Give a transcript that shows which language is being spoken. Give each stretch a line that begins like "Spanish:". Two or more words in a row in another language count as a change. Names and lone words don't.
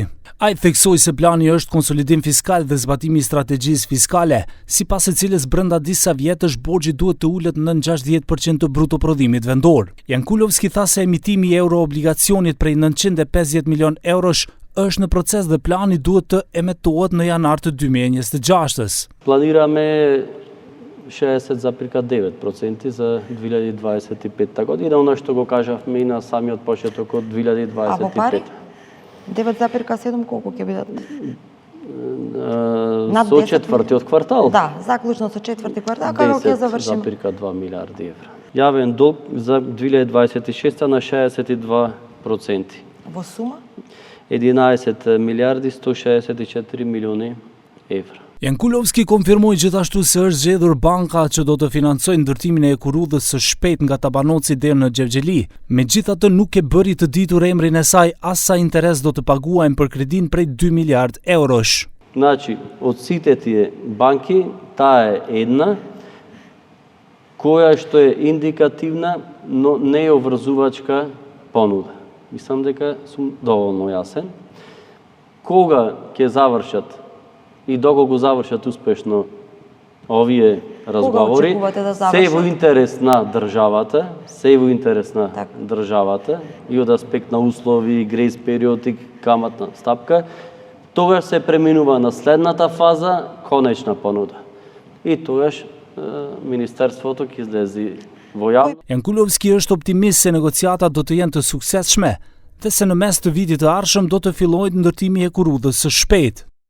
Albanian: Ai theksoi se plani është konsolidim fiskal dhe zbatimi i strategjisë fiskale, sipas së cilës brenda disa vjetësh borxhi duhet të ulet në 60% të brutoprodhimit vendor. Jankulovski tha se emitimi i euroobligacionit prej 950 milion eurosh është në proces dhe plani duhet të emetohet në janar të 2026.
Macedonian: Planirаме 60,9% за 2025 година, оно што го кажавме и на самиот почеток од 2025. А во пари? 9,7 колку ќе бидат? Со четвртиот квартал? Да, заклучно со четврти квартал, како ќе завршиме? 10,2 милиарди евра. Јавен долг за 2026 на 62%. Во сума? 11 милиарди 164 милиони евра.
Albanian: Jankulovski konfirmoi gjithashtu se është zgjedhur banka që do të financojë ndërtimin e ekurrudhës së shpejt nga Tabanoci deri në Xhevxheli. Megjithatë nuk e bëri të ditur emrin e saj as sa interes do të paguajnë për kredin prej 2 miliard eurosh.
Macedonian: Значи, од сите тие банки, таа е една која што е индикативна, но не е обврзувачка понуда. Мислам дека сум доволно јасен. Кога ќе завршат и доколку завршат успешно овие разговори, се во интерес на државата, и од аспект на услови, грейс период и каматна стапка, тогаш се преминува на следната фаза, конечна понуда. И тогаш Министерството ќе излези во јавност.
Albanian: Jankulovski është optimist se negociatat do të jenë të suksesshme dhe se në mes të vitit të ardhshëm do të fillojë ndërtimi i ekurrudhës së shpejtë.